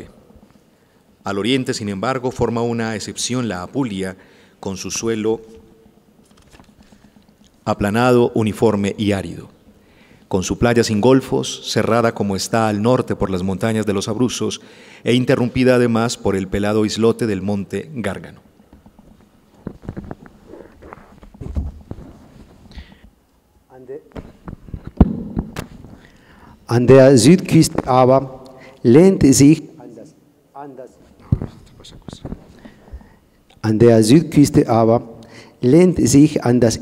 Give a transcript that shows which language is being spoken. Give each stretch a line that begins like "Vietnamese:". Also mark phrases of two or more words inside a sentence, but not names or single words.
Spanish: Al oriente, sin embargo, forma una excepción la Apulia, con su suelo aplanado, uniforme y árido, con su playa sin golfos, cerrada como está al norte por las montañas de los Abruzos e interrumpida además por el pelado islote del monte Gárgano.
German: An der Südküste aber lehnt sich an das